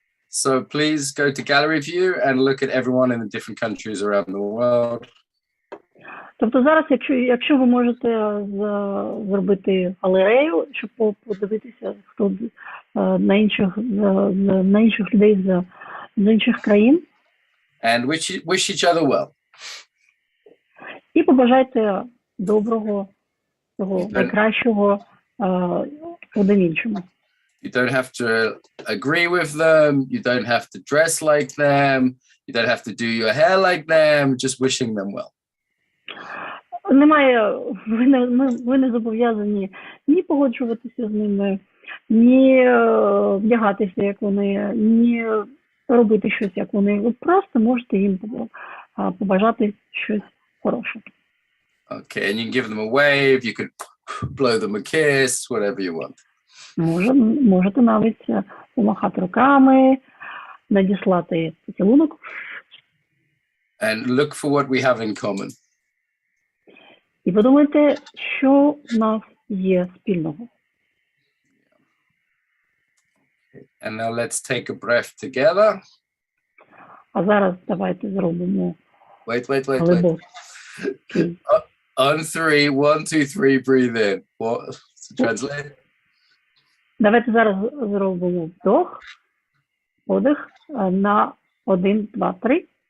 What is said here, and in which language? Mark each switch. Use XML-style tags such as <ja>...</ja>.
<en>So please go to gallery view and look at everyone in the different countries around the world.</en> <uk>Тобто зараз, якщо ви можете зробити галерею, щоб подивитися, хто на інших людей з інших країн.</uk> <en>And wish each other well.</en> <uk>І побажайте доброго, того найкращого один іншому.</uk> <en>You don't have to agree with them. You don't have to dress like them. You don't have to do your hair like them. Just wishing them well.</en> <uk>Немає, ви не зобов'язані ні погоджуватися з ними, ні вдягатися, як вони, ні робити щось, як вони. Ви просто можете їм побажати щось хороше.</uk> <en>Okay, and you can give them a wave. You could blow them a kiss, whatever you want.</en> <uk>Можете навіть помахати руками, надіслати поцілунок.</uk> <en>And look for what we have in common.</en> <uk>І подумайте, що в нас є спільного.</uk> <en>And now let's take a breath together.</en> <uk>А зараз давайте зробимо</uk> <en>Wait.</en> <uk>глибокий.</uk> <en>On three, 1, 2, 3, breathe in. What? To translate?</en> <uk>Давайте зараз зробимо вдох, подих на 1, 2, 3.</uk>